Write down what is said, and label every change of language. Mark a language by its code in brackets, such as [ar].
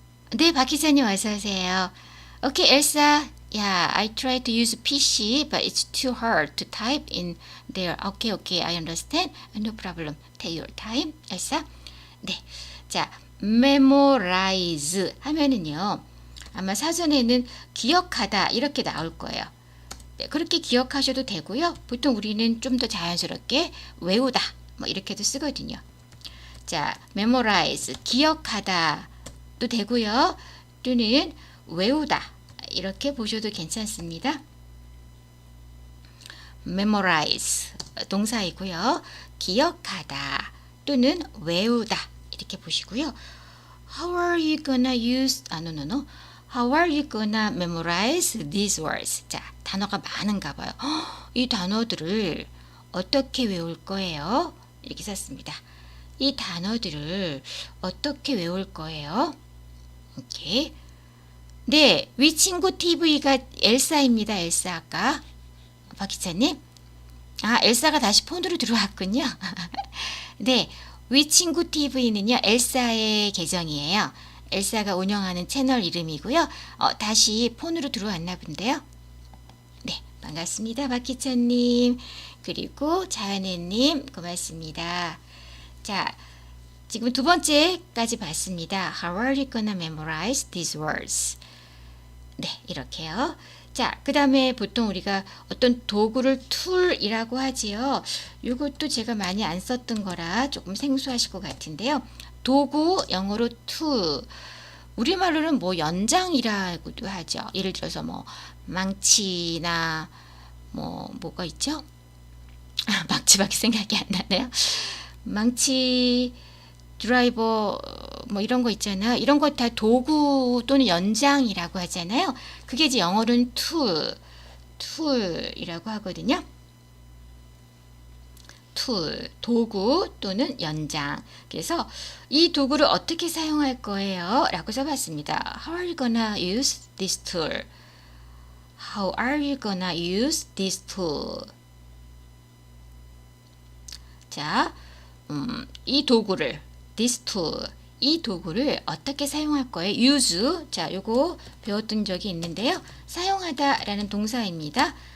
[ko] 네, 박 기자님 어서 오세요. [en] 오케이, 엘사. Yeah, I try to use PC, but it's too hard to type in there. Okay, I understand. No problem. Take your time, 엘사. [ko] 네. 자, memorize 하면은요, 아마 사전에는 기억하다 이렇게 나올 거예요. 네, 그렇게 기억하셔도 되고요. 보통 우리는 좀 더 자연스럽게 외우다 뭐 이렇게도 쓰거든요. 자, memorize 기억하다도 되고요. 또는 외우다 이렇게 보셔도 괜찮습니다. memorize 동사이고요. 기억하다 또는 외우다 이렇게 보시고요. [en] How are you gonna use? no. How are you gonna memorize these words? [ko] 자, 단어가 많은가 봐요. 이 단어들을 어떻게 외울 거예요? 이렇게 썼습니다. 이 단어들을 어떻게 외울 거예요? 오케이. 네, 위친구 TV가 엘사입니다. 엘사 아까 박 기자님. 아, 엘사가 다시 폰으로 들어왔군요. 네, 위친구 TV는요 엘사의 계정이에요. 엘사가 운영하는 채널 이름이고요. 다시 폰으로 들어왔나 본데요. 네, 반갑습니다. 박 기자님. 그리고 자은혜님 고맙습니다. 자, 지금 두 번째까지 봤습니다. [en] How are you gonna memorize these words? [ko] 네, 이렇게요. 자, 그 다음에 보통 우리가 어떤 도구를 툴이라고 하지요. 이것도 제가 많이 안 썼던 거라 조금 생소하실 것 같은데요. 도구, 영어로 tool. 우리말로는 뭐 연장이라고도 하죠. 예를 들어서 뭐 망치나 뭐가 있죠? 망치밖에 생각이 안 나네요. 망치, 드라이버 뭐 이런 거 있잖아요. 이런 거 다 도구 또는 연장이라고 하잖아요. 그게 이제 영어로는 툴이라고 하거든요. 툴, 도구 또는 연장. 그래서 이 도구를 어떻게 사용할 거예요? 라고 써봤습니다. [en] How are you gonna use this tool? How are you gonna use this tool? [ko] 자, 이 도구를 [en] this tool, [ko] 이 도구를 어떻게 사용할 거예요? [en] use. [ko] 자, 요거 배웠던 적이 있는데요. 사용하다 라는 동사입니다.